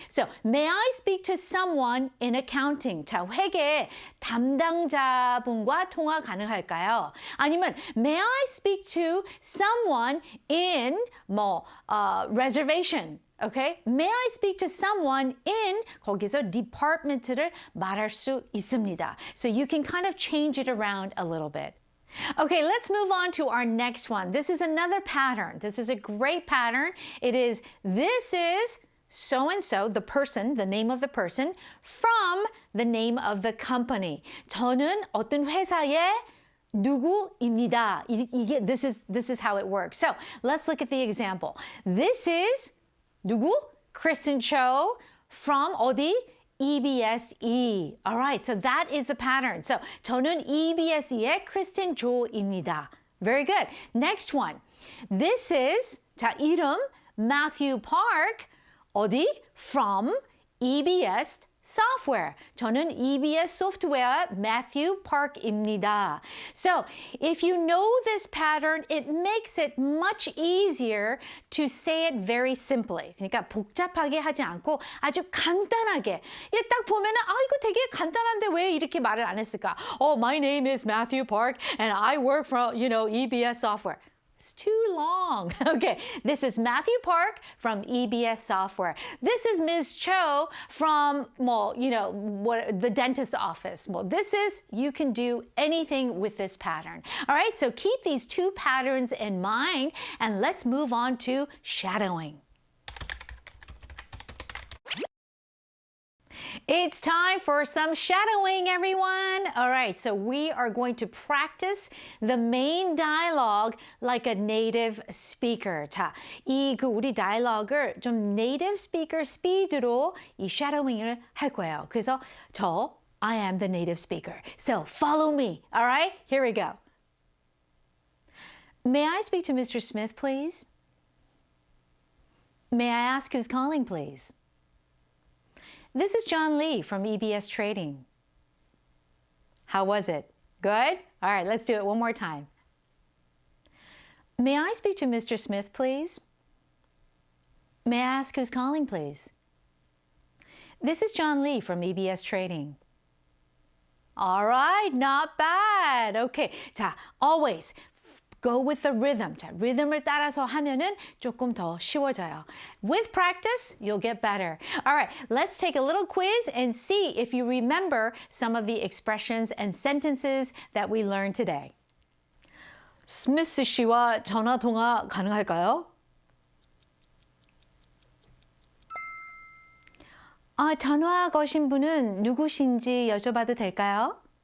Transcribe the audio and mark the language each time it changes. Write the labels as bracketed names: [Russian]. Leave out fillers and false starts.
[English] So, may I speak to someone in accounting? [Korean] 자, 회계 담당자분과 통화 가능할까요? 아니면 [English] may I speak to someone in reservation? Okay? May I speak to someone in [Korean] 거기서 department를 말할 수 있습니다. [English] So you can kind of change it around a little bit. Okay, let's move on to our next one. This is another pattern. This is a great pattern. This is so-and-so, the person, the name of the person, from the name of the company. [Korean] 저는 어떤 회사의 누구입니다. [English] This is how it works. So let's look at the example. This is [Korean] 누구? [English] Kristen Cho from [Korean] 어디? [English] EBSE. All right, so that is the pattern. So 저는 EBSE의 크리스틴 조입니다. Very good. Next one. This is [Korean] 자 이름 Matthew Park 어디? [English] From EBS software. [Korean] 저는 EBS software Matthew Park입니다. [English] So, if you know this pattern, it makes it much easier to say it very simply. [Korean] 그러니까 복잡하게 하지 않고 아주 간단하게. 딱 보면은 이거 되게 간단한데 왜 이렇게 말을 안 했을까? [English] Oh, my name is Matthew Park and I work for, EBS software. It's too long. Okay, this is Matthew Park from EBS Software. This is Ms. Cho from, the dentist's office. You can do anything with this pattern. All right, so keep these two patterns in mind and let's move on to shadowing. It's time for some shadowing, everyone. All right, so we are going to practice the main dialogue like a native speaker. [Korean] 자, 우리 dialogue을 좀 native speaker speed로 이 shadowing을 할 거예요. 그래서 [English] I am the native speaker. So follow me. All right, here we go. May I speak to Mr. Smith, please? May I ask who's calling, please? This is John Lee from EBS Trading. How was it? Good? All right, let's do it one more time. May I speak to Mr. Smith, please? May I ask who's calling, please? This is John Lee from EBS Trading. All right, not bad. Okay, 자, always go with the rhythm. [Korean] 자, 리듬을 따라서 하면은 조금 더 쉬워져요. [English] With practice, you'll get better. All right, let's take a little quiz and see if you remember some of the expressions and sentences that we learned today. [Korean] 스미스 씨와 전화 통화 가능할까요? 전화 거신 분은 누구신지 여쭤봐도 될까요?